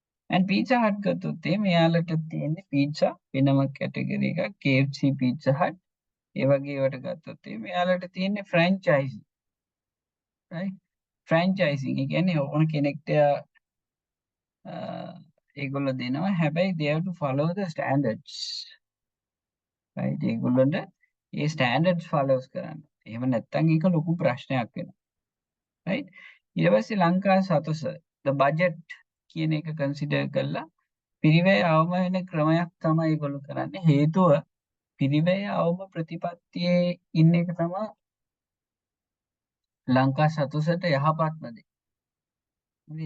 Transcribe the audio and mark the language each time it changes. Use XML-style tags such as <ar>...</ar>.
<si>and pizza hut ගත්තොත් එයාලට තියෙන්නේ pizza වෙනම කැටගරි එකක් KFC pizza hut ඒ වගේ ඒවට ගත්තොත් එයාලට තියෙන්නේ franchise. right? franchising ඒ කියන්නේ ඕන කෙනෙක්ට ඒගොල්ලෝ දෙනවා.</si> <en>හැබැයි they have to follow the standards. right?</en> <si>ඒගොල්ලන්ට ඒ standards follows කරන්න. එහෙම නැත්නම් ඒක ලොකු ප්‍රශ්නයක් වෙනවා. right? ඊට පස්සේ ලංකා සතස the budget කියන එක කන්සිඩර් කරලා පිරිවැය අවම වෙන ක්‍රමයක් තමයි ඒගොල්ලෝ කරන්නේ. හේතුව පිරිවැය අවම ප්‍රතිපත්තියේ ඉන්න එක තමයි ලංකා සතසට යහපත්ම දේ. හරි.</si>